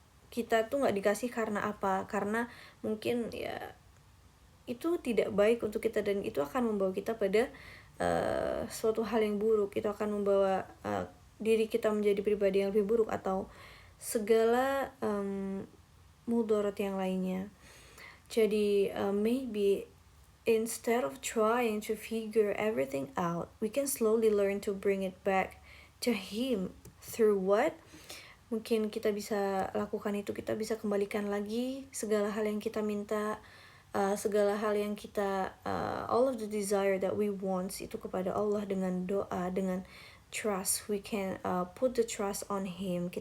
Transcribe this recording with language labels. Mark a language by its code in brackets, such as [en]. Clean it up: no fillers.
[id] kita tuh nggak dikasih karena apa, karena mungkin ya itu tidak baik untuk kita, dan itu akan membawa kita pada suatu hal yang buruk. Itu akan membawa diri kita menjadi pribadi yang lebih buruk, atau segala mudarat yang lainnya. [en] Jadi maybe instead of trying to figure everything out, we can slowly learn to bring it back to Him. Through what? [id] Mungkin kita bisa lakukan itu, kita bisa kembalikan lagi segala hal yang kita minta, segala hal yang kita [en] all of the desire that we want [id] itu kepada Allah, dengan doa, dengan trust. [en] We can put the trust on Him.